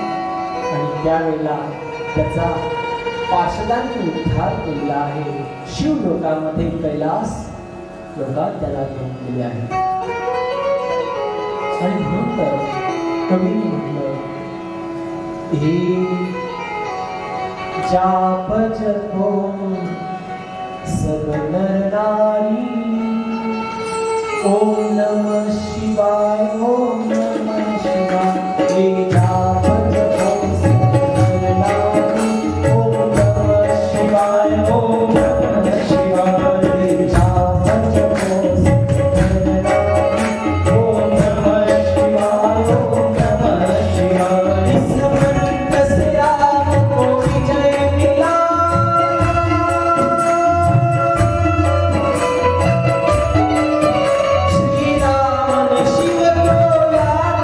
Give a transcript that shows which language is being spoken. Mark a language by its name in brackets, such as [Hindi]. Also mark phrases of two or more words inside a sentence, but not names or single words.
[Marathi] आणि त्यावेळेला त्याचा पार्षदांनी उद्धार केलेला आहे. शिव लोकांमध्ये कैलास लोकात त्याला घेऊन गेले आहे. आणि म्हणून तर कवीने म्हटलं, [Hindi] हे जाप जपो सब नर नारी, [Sanskrit] ओम नमः शिवाय, ओम नमः शिवाय. [Hindi] हे जाप जपो सब नर नारी, [Sanskrit] ओम नमः शिवाय, ओम नमः शिवाय. [Hindi] हे जाप जपो सब नर नारी, [Sanskrit] ओम नमः शिवाय, ओम नमः शिवाय. [Hindi] स्मरण से राम को विजय मिला, श्री राम ने शिव को लाया.